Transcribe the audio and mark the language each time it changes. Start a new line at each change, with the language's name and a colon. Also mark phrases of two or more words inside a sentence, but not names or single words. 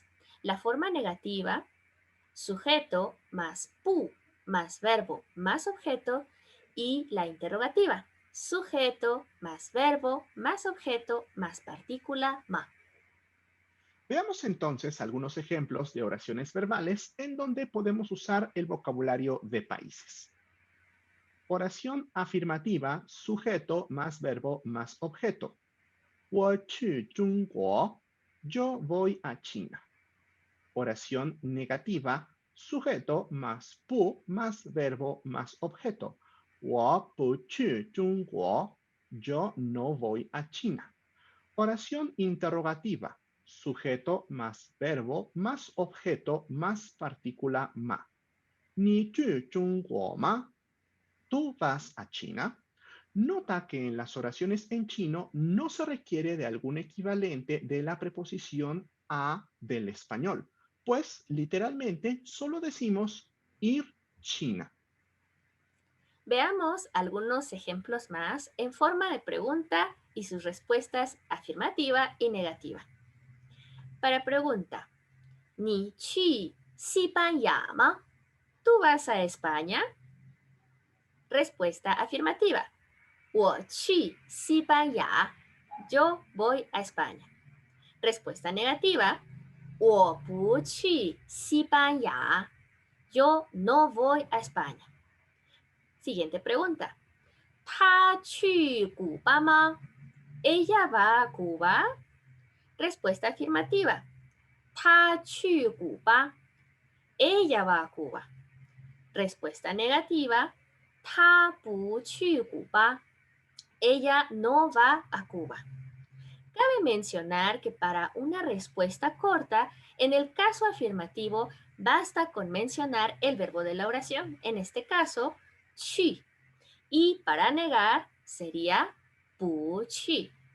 Spanish: La forma negativa, sujeto más pu más verbo más objeto, y la interrogativa, sujeto más verbo más objeto más partícula ma. Veamos entonces algunos ejemplos de oraciones verbales en donde podemos usar el vocabulario de países. Oración afirmativa, sujeto más verbo más objeto.
Chinese: 我去中国,
Spanish: yo voy a China. Oración negativa, sujeto más pu más verbo más objeto.
Chinese: 我不去中国,
Spanish: yo no voy a China. Oración interrogativa, sujeto más verbo más objeto más partícula ma.
Chinese: 你去中国吗?
Spanish: ¿Tú vas a China? Nota que en las oraciones en chino no se requiere de algún equivalente de la preposición a del español, pues literalmente solo decimos ir China. Veamos algunos ejemplos más en forma de pregunta y sus respuestas afirmativa y negativa. Para pregunta,
Chinese: 你去西班牙吗?
Spanish: ¿Tú vas a España? Respuesta afirmativa,
Chinese: 我去西班牙.
Spanish: Yo voy a España. Respuesta negativa,
Chinese: 我不去西班牙.
Spanish: Yo no voy a España. Siguiente pregunta,
Chinese: 他去古巴吗?
Spanish: ¿Ella va a Cuba? Respuesta afirmativa,
Chinese: 他去古巴.
Spanish: Ella va a Cuba. Respuesta negativa,
Chinese: 他不去古巴.
Spanish: Ella no va a Cuba. Cabe mencionar que para una respuesta corta, en el caso afirmativo, basta con mencionar el verbo de la oración, en este caso, chi. Y para negar sería
Chinese: 不去.